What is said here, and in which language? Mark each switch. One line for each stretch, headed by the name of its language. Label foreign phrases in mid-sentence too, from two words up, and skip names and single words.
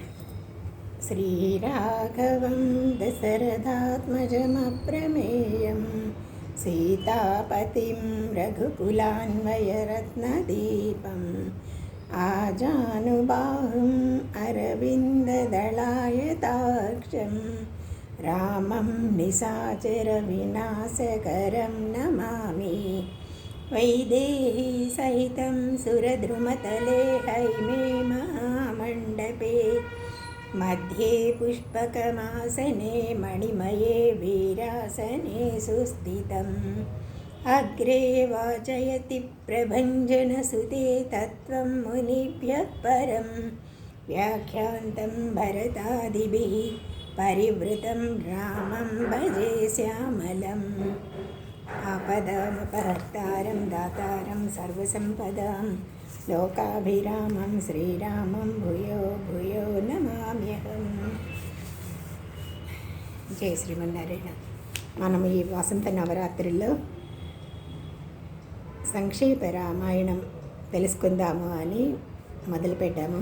Sanskrit: శ్రీరాఘవం దశరథాత్మజమప్రమేయం సీతాపతిం రఘుకులాన్వయరత్నదీపం ఆజానుబాహుం అరవిందదళాయతాక్షం రామం నిశాచర వినాశకరం నమామి. వైదేహీ సహితం సురద్రుమతలే హైమే మహామండపే मध्ये पुष्पकमासने मणिमये वीरासने सुस्थितम् अग्रे वाचयति प्रभञ्जनसुते तत्त्वं मुनिभ्यः परं व्याख्यान्तं भरतादिभिः परिवृतं रामं भजे श्यामलम् आपदामपहर्तारं दातारं सर्वसम्पदां లోకాభిరామం శ్రీరామం భూయో భూయో నమామ్యహం.
Telugu: జై శ్రీమన్నారాయణ. మనం ఈ వసంత నవరాత్రుల్లో సంక్షేప రామాయణం తెలుసుకుందాము అని మొదలుపెట్టాము.